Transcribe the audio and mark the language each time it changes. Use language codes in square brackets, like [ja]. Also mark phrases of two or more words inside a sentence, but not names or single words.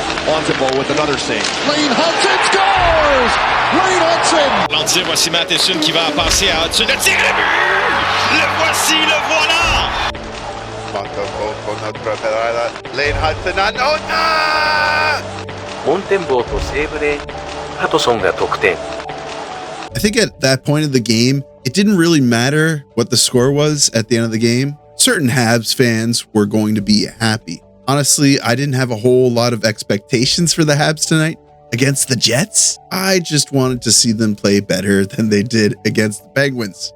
[en] Plausible with another save. Lane Hutson scores! Lane Hutson! [fr] Lancer, voici Matheson qui va passer à Hutson. Le tir et le but! Le voici, le voilà! [ja] Lane Hutson モンテンボーとセーブでハトソンが得点。 [en] I think at that point of the game, it didn't really matter what the score was at the end of the game. Certain Habs fans were going to be happy. Honestly, I didn't have a whole lot of expectations for the Habs tonight against the Jets. I just wanted to see them play better than they did against the Penguins.